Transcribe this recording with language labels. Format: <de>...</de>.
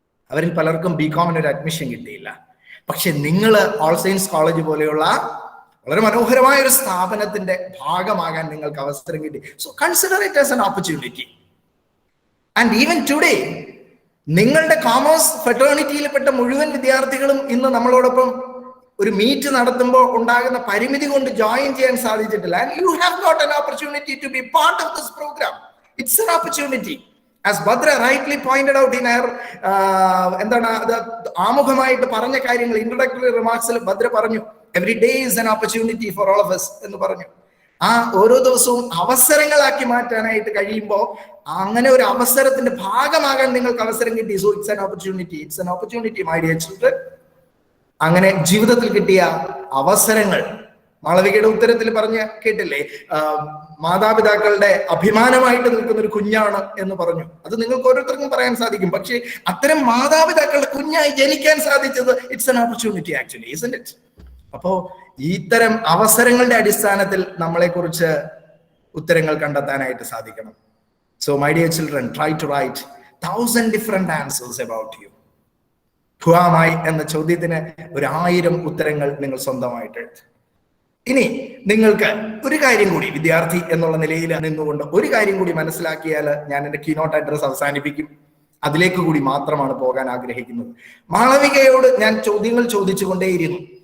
<ml>അവരിൽ പലർക്കും BCom ഒരു അഡ്മിഷൻ കിട്ടിയില്ല. പക്ഷെ നിങ്ങൾ ഓൾ സയൻസ് കോളേജ് പോലെയുള്ള വളരെ മനോഹരമായ ഒരു സ്ഥാപനത്തിന്റെ ഭാഗമാകാൻ നിങ്ങൾക്ക് അവസരം കിട്ടി.</ml> <en>So consider it as an opportunity. And even today</en> <ml>നിങ്ങളുടെ കോമേഴ്സ് ഫെറ്റേണിറ്റിയിൽപ്പെട്ട മുഴുവൻ വിദ്യാർത്ഥികളും ഇന്ന് നമ്മളോടൊപ്പം ഒരു മീറ്റ് നടത്തുമ്പോൾ ഉണ്ടാകുന്ന പരിമിതി കൊണ്ട് ജോയിൻ ചെയ്യാൻ സാധിച്ചിട്ടില്ല.</ml> <en>And you have got an opportunity to be part of this program. It's an opportunity. As Bhadra rightly pointed out in her</en> <ml>എന്താണ് അത് ആമുഖമായിട്ട് പറഞ്ഞ കാര്യങ്ങൾ, ഇൻട്രൊഡക്ടറി റിമാർക്സിൽ ഭദ്ര പറഞ്ഞു,</ml> <en>every day is an opportunity for all of us</en> <ml>എന്ന് പറഞ്ഞു. ആ ഓരോ ദിവസവും അവസരങ്ങളാക്കി മാറ്റാനായിട്ട് കഴിയുമ്പോൾ അങ്ങനെ ഒരു അവസരത്തിന്റെ ഭാഗമാകാൻ നിങ്ങൾക്ക് അവസരം കിട്ടി.</ml> <en>So it's an opportunity. It's an opportunity, my dear children.</en> <ml>അങ്ങനെ ജീവിതത്തിൽ കിട്ടിയ അവസരങ്ങൾ മാളവികയുടെ ഉത്തരത്തിൽ പറഞ്ഞ കേട്ടില്ലേ, മാതാപിതാക്കളുടെ അഭിമാനമായിട്ട് നിൽക്കുന്ന ഒരു കുഞ്ഞാണ് എന്ന് പറഞ്ഞു. അത് നിങ്ങൾക്ക് ഓരോരുത്തർക്കും പറയാൻ സാധിക്കും. പക്ഷേ അത്തരം മാതാപിതാക്കളുടെ കുഞ്ഞായി ജനിക്കാൻ സാധിച്ചത്</ml> <en>It's an opportunity actually, isn't it?</en> <ml>അപ്പോ ഇത്തരം അവസരങ്ങളുടെ അടിസ്ഥാനത്തിൽ നമ്മളെ കുറിച്ച് ഉത്തരങ്ങൾ കണ്ടെത്താനായിട്ട് സാധിക്കണം.</ml> <en>So my dear children, try to write 1000 different answers about you. Who am I</en> <ml>എന്ന ചോദ്യത്തിന് 1000 ഉത്തരങ്ങൾ നിങ്ങൾ സ്വന്തമായിട്ട് എഴുതും. ഇനി നിങ്ങൾക്ക് ഒരു കാര്യം കൂടി വിദ്യാർത്ഥി എന്നുള്ള നിലയിൽ നിന്നുകൊണ്ട് ഒരു കാര്യം കൂടി മനസ്സിലാക്കിയാൽ ഞാൻ എൻ്റെ കീനോട്ട് അഡ്രസ് അവസാനിപ്പിക്കും. അതിലേക്ക് കൂടി മാത്രമാണ് പോകാൻ ആഗ്രഹിക്കുന്നത്. മാളവികയോട് ഞാൻ ചോദ്യങ്ങൾ ചോദിച്ചുകൊണ്ടേയിരുന്നു.</ml>